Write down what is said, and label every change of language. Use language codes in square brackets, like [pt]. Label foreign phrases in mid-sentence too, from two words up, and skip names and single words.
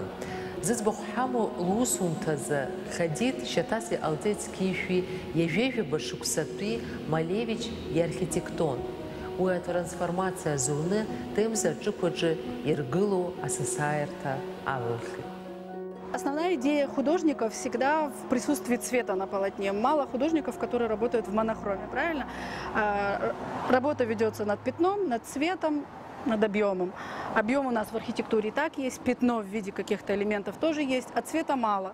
[ab] Зыӡбахә ҳамоу лусумҭазы Хадид шьаҭас иҟалҵеит зқьишәи иажәеижәаба шықәсатәи Малевич иархитектон. Уи атрансформациа зуны темза аҿықәаҿы иргылоу асасааирҭа алылхит. [ru] Основная идея художника всегда в присутствии цвета на полотне. Мало художников, которые работают в монохроме, правильно? Работа ведется над пятном, над цветом, над объемом. Объем у нас в архитектуре и так есть, пятно в виде каких-то элементов тоже есть, а цвета мало.